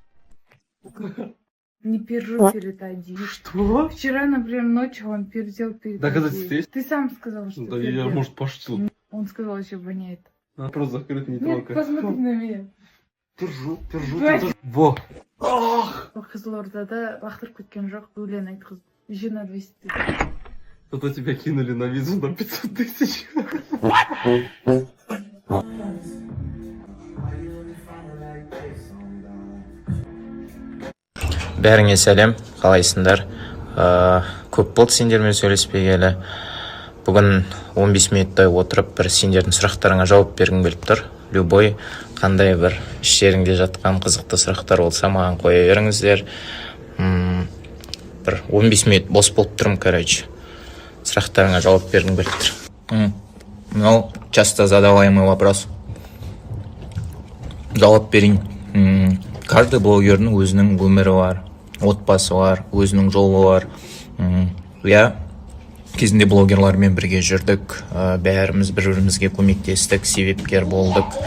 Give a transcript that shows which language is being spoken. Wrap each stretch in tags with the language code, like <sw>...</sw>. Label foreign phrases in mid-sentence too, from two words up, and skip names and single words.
<ru>Не пержу перед Адией. Что? Вчера, например, ночью он пердел перед Доказательства Адией. есть? Ты сам сказал, что Да я, пердел. может, пошутил. Он сказал, еще воняет. Просто закрыть не Нет, трогай. посмотри на меня. Держу. Хватит. Во. Ах!</ru> <kk>Қызылордада лақтырып кеткен жоқ, өлең айтқызып.</kk> <ru>Жена 200 тысяч. Зато тебя кинули на визу на 500 тысяч.</ru> <kk>Бәріңе сәлем, қалайсыңдар? Көп болды сендермен сөйлеспегелі. Бүгін 15 минуттай отырып, бір сендердің сұрақтарыңа жауап бергім келіп тұр. Любой қандай бір іштеріңде жатқан қызықты сұрақтар болса, маған қоя беріңіздер. Бір 15 минут бос болып тұрмын, короче. Сұрақтарыңа жауап бергім келіп тұр.</kk> <ru>Ну, часто задаваемый вопрос.</ru> <kk>Жауап берейін. Каждый блогердің өзінің өмірі бар, отбасы бар, өзінің жолы бар. Я кезінде блогерлармен бірге жүрдік, бәріміз бір-бірімізге көмектестік, себепкер болдық.</kk>